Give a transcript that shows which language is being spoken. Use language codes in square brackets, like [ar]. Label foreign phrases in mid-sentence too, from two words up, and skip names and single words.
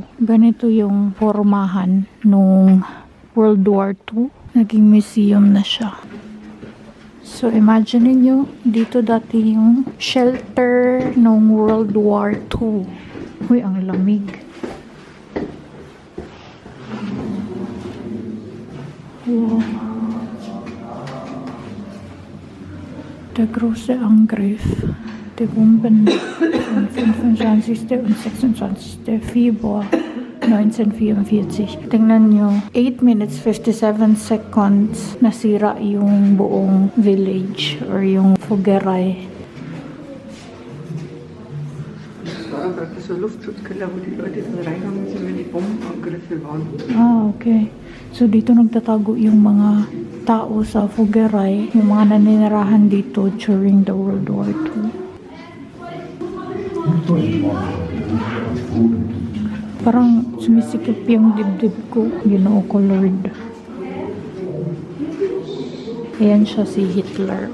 [tl] Ganito yung formahan nung World War II. Naging museum na siya. So, imagine niyo dito dati yung shelter nung World War II. Uy, ang lamig. Wow. [de] Der große Angriff der Bomben vom 25. und 26. Februar 1944. [tl] Tingnan nyo, [en] 8 minutes 57 seconds [tl] nasira yung buong village or yung Fogeray. [de] Das war dann praktisch so ein Luftschutzkeller, wo die Leute dann reingegangen sind, wenn die Bombenangriffe waren. [tl] Ah, okay. So dito nagtatago yung mga tao sa Fogeray, yung mga naninirahan dito [en] during the World War II. [tl] Parang sumisikip yung dibdib ko. [ceb] Ginoo ko, [tl] Lord. Ayan siya si Hitler.